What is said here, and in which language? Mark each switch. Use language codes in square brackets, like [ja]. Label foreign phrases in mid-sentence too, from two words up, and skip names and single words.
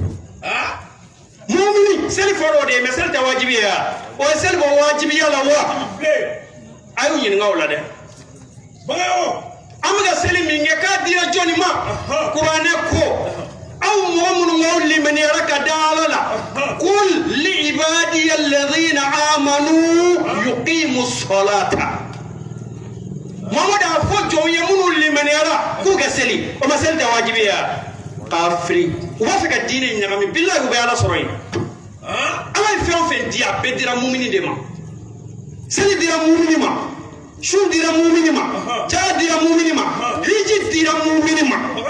[bm] mumini seli fɔra o de ye mɛ seli tɛ wajibi ye o ye seli bɔ wajibiya la wa a y'u ɲininka o la dɛ an bɛ ka seli min kɛ k'a dira jɔnni ma kuranɛ ko aw mɔgɔ minnu b'aw limaniyara ka da ala la [ar] قل ل عبادي الذين آمنوا يقيموا الصلاة [bm] mamadu a fɔ jɔnw ye minnu limaniyara k'u kɛ seli o ma seli tɛ wajibi ye kafiri u b'a fɛ ka diinɛ ɲagami bilahi u bɛ ala sɔrɔ yen ala ye fɛn o fɛn di a bɛɛ dira mumini de ma seli dira mumini ma su dira mumini ma ja dira mumini ma hiji dira mumini ma